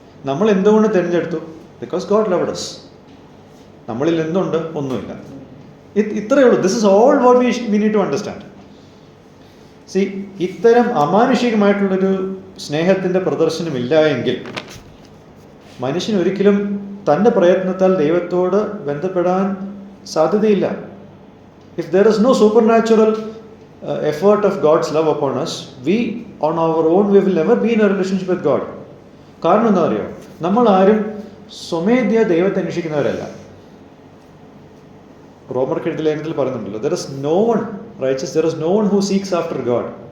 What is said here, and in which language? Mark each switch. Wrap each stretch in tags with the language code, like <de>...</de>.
<ml>നമ്മൾ എന്തുകൊണ്ട് തിരഞ്ഞെടുത്തു?</ml> <en>Because God loved us.</en> <ml>നമ്മളിൽ എന്തുണ്ട്? ഒന്നുമില്ല. ഇത്രയേ ഉള്ളൂ.</ml> <en>This is all what we need to understand.</en> <ml>C, ഇത്തരം അമാനുഷികമായിട്ടുള്ളൊരു സ്നേഹത്തിൻ്റെ പ്രദർശനമില്ല എങ്കിൽ മനുഷ്യൻ ഒരിക്കലും തൻ്റെ പ്രയത്നത്താൽ ദൈവത്തോട് ബന്ധപ്പെടാൻ സാധ്യതയില്ല.</ml> <en>If there is no supernatural effort of God's love upon us, we on our own we will never be in a relationship with God.</en> <ml>കാരണം എന്താ അറിയോ? നമ്മൾ ആരും സ്വമേധ്യ ദൈവത്തെ അന്വേഷിക്കുന്നവരല്ല. റോമർക്ക് എഴുതിയ ലേഖനത്തിൽ പറയുന്നുണ്ടല്ലോ,</ml> <en>there is no one righteous, there is no one who seeks after God.</en>